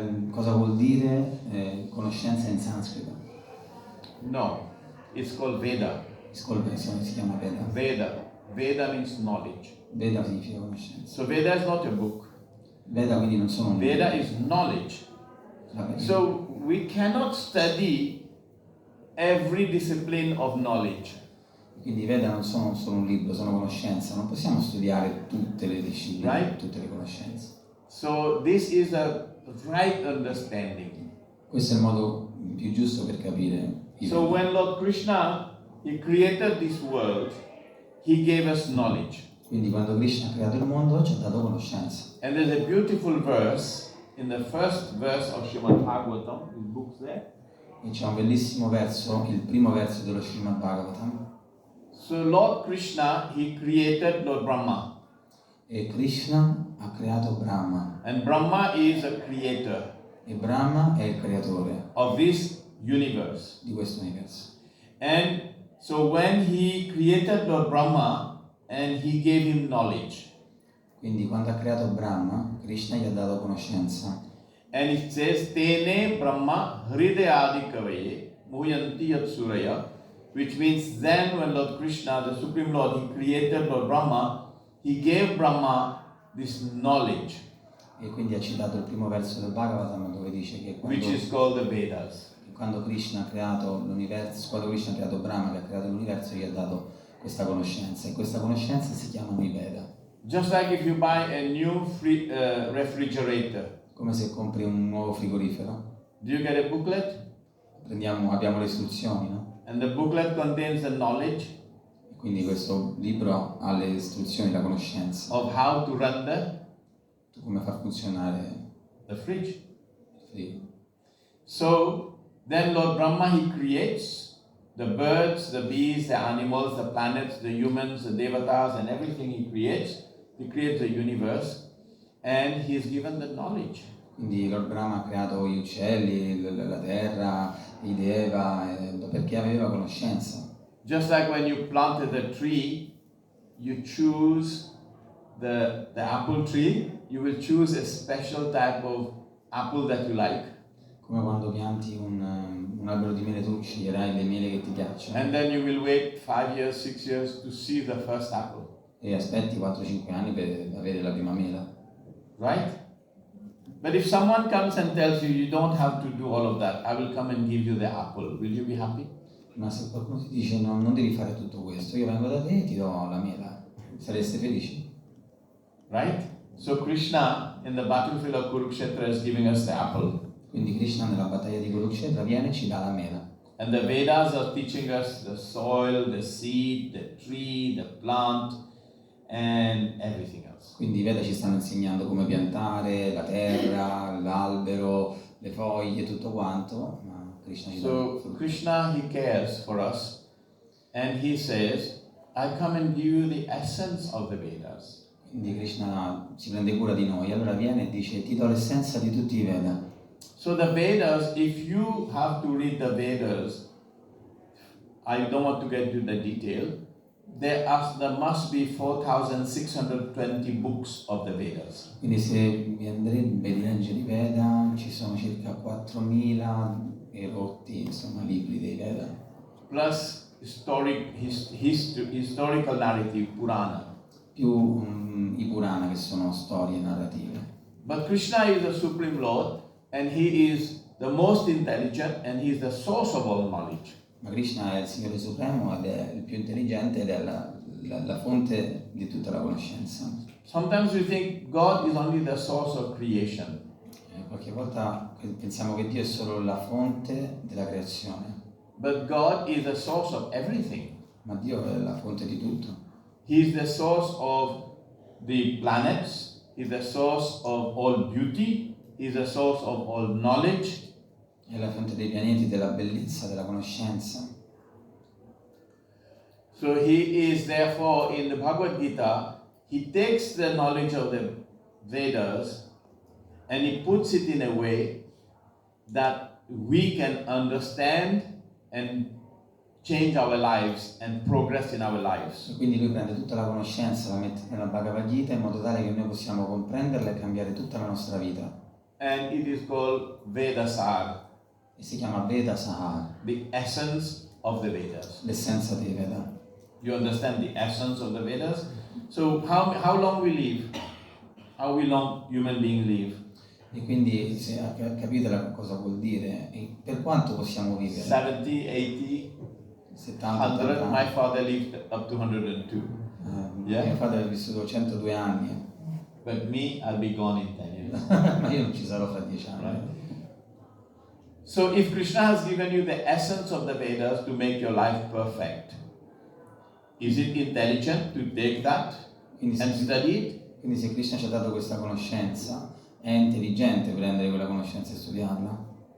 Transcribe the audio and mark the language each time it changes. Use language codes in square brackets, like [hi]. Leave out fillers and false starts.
[it] Cosa vuol dire conoscenza in sanscrito? [en] No, it's called Veda. [it] Si chiama Veda. [en] Veda means knowledge. [it] Veda significa conoscenza. [en] So Veda is not a book. [it] Veda quindi non sono un libro. [en] Veda is knowledge. So we cannot study every discipline of knowledge. [it] Quindi i Veda non sono solo un libro, sono conoscenza. Non possiamo studiare tutte le discipline, [en] Right? [it] tutte le conoscenze. [en] So this is a right understanding. [it] Questo è il modo più giusto per capire. [en] So when Lord Krishna, He created this world, He gave us knowledge. [it] Quindi quando Krishna ha creato il mondo ci ha dato conoscenza. [en] And there's a beautiful verse in the first verse of Srimad Bhagavatam, his books there. [it] E c'è un bellissimo verso, il primo verso dello Srimad Bhagavatam. [en] So Lord Krishna, He created Lord Brahma. [it] E Krishna ha creato Brahma. [en] And Brahma is a creator [it] E Brahma è il creatore [en] of this universe. [it] di questo universo. [en] And so when He created Lord Brahma and He gave him knowledge. [it] Quindi quando ha creato Brahma, Krishna gli ha dato conoscenza. [en] And it says, [sa] Tene Brahma Hridayadi Kavaye Muhyanti Yat Suraya, [en] which means then when Lord Krishna, the Supreme Lord, He created Lord Brahma, He gave Brahma this knowledge, [it] E quindi ha citato il primo verso del Bhagavatam dove dice che [en] which is called the Vedas. [it] quando Krishna ha creato l'universo, quando Krishna ha creato Brahma, che ha creato l'universo, gli ha dato questa conoscenza. E questa conoscenza si chiamano i Veda. [en] Just like if you buy a new refrigerator, [it] Come se compri un nuovo frigorifero. [en] do you get a booklet? [it] Abbiamo le istruzioni, no? [en] And the booklet contains the knowledge [it] E quindi questo libro ha le istruzioni, la conoscenza. [en] of how to run [it] Come far funzionare [en] the fridge. [it] il frigo. [en] So then Lord Brahma, He creates the birds, the bees, the animals, the planets, the humans, the devatas, and everything He creates. He creates the universe and He is given the knowledge. [it] Quindi Lord Brahma ha creato gli uccelli, la terra, i deva, perché aveva conoscenza. [en] Just like when you planted a tree, you choose the apple tree, you will choose a special type of apple that you like. [it] Come quando pianti un albero di mele, tu sceglierai le mele che ti piacciono [en] And then you will wait 5 years, 6 years to see the first apple. [it] e aspetti 4-5 anni per avere la prima mela. [en] Right? But if someone comes and tells you, you don't have to do all of that, I will come and give you the apple, will you be happy? [it] Ma se qualcuno ti dice no, non devi fare tutto questo, io vengo da te e ti do la mela, sareste felici? [en] Right? So Krishna in the battlefield of Kurukshetra is giving us the apple. [it] Quindi Krishna nella battaglia di Kurukshetra viene e ci dà la mela. [en] And the Vedas are teaching us the soil, the seed, the tree, the plant, and everything else. [it] Quindi i Veda ci stanno insegnando come piantare, la terra, l'albero, le foglie, tutto quanto, ma Krishna ci dà [en] So Krishna, He cares for us and He says, I come and give you the essence of the Vedas. [it] Quindi Krishna si prende cura di noi, allora viene e dice ti do l'essenza di tutti i Veda. [en] So the Vedas, if you have to read the Vedas, I don't want to get into the detail, there must be 4,620 books of the Vedas. [it] Quindi se vi andrebbe di leggere i Veda, ci sono circa 4.000 e rotti, insomma, libri dei Veda. [en] Plus historical narrative, Purana. [it] Più i Purana, che sono storie narrative. [en] But Krishna is the Supreme Lord and He is the most intelligent and He is the source of all knowledge. [it] Ma Krishna è il Signore Supremo ed è il più intelligente ed è la fonte di tutta la conoscenza. [en] Sometimes we think God is only the source of creation. [it] Qualche volta pensiamo che Dio è solo la fonte della creazione. [en] But God is the source of everything. [it] Ma Dio è la fonte di tutto. [en] He is the source of the planets, He is the source of all beauty, He is the source of all knowledge. [it] È la fonte dei pianeti, della bellezza, della conoscenza. [en] So He is therefore in the Bhagavad Gita, He takes the knowledge of the Vedas and He puts it in a way that we can understand and change our lives and progress in our lives. [it] E quindi lui prende tutta la conoscenza, la mette nella Bhagavad Gita in modo tale che noi possiamo comprenderla e cambiare tutta la nostra vita. [en] And it is called Vedasar, [it] E si chiama Veda Sahar, [en] the essence of the Vedas. [it] l'essenza dei Veda. [en] You understand the essence of the Vedas? So how long we live? How long human beings live? [it] E quindi se capite cosa vuol dire, e per quanto possiamo vivere? 70, 80, 70, 100. 80 [en] My [it] anni. [en] father lived up to 102. Yeah. [it] Mio padre ha vissuto 102 anni, [en] But me, I'll be gone in 10 years. [it] ma io non ci sarò fra 10 anni. [en] Right. So if Krishna has given you the essence of the Vedas to make your life perfect, is it intelligent to take that [it] Quindi [en] and [it] se, [en] study it? [it] quindi se Krishna ci ha dato questa conoscenza, è intelligente prendere quella conoscenza e studiarla,